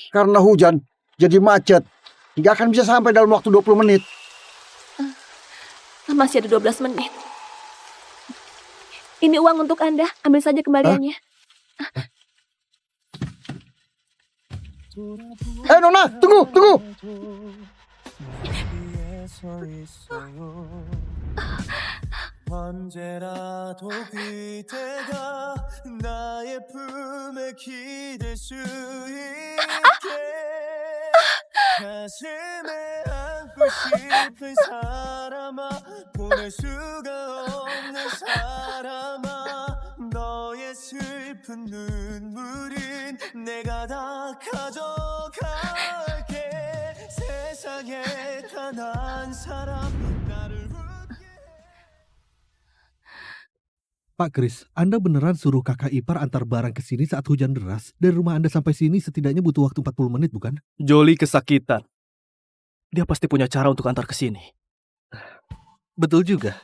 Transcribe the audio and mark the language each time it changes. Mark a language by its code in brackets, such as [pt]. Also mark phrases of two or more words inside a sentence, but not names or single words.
[id] Karena hujan, jadi macet. Nggak akan bisa sampai dalam waktu 20 menit. Masih ada 12 menit. Ini uang untuk Anda, ambil saja kembaliannya. Nona, tunggu, tunggu. [ko] 언제라도 그대가 나의 품에 기댈 수 있게 가슴에 안고 싶은 사람아 보낼 수가 없는 사람아 너의 슬픈 눈물은 내가 다 가져갈게 세상에 단 한 사람 나를 [id] Pak Kris, Anda beneran suruh kakak ipar antar barang ke sini saat hujan deras? Dari rumah Anda sampai sini setidaknya butuh waktu 40 menit, bukan? Jolie kesakitan. Dia pasti punya cara untuk antar ke sini. Betul juga.